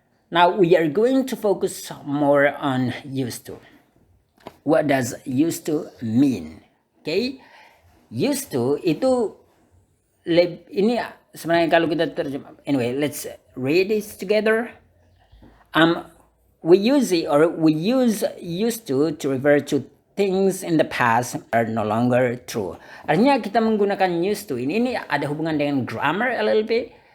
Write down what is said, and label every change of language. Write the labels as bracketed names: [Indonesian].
[English] Now we are going to focus more on used to. What does used to mean? Okay. [Indonesian] Used to itu ini sebenarnya kalau kita terjemah. [English] Anyway, let's read this together. We use used to refer to things in the past are no longer true. [Indonesian] Artinya kita menggunakan used to ini ada hubungan dengan grammar [English] a little bit.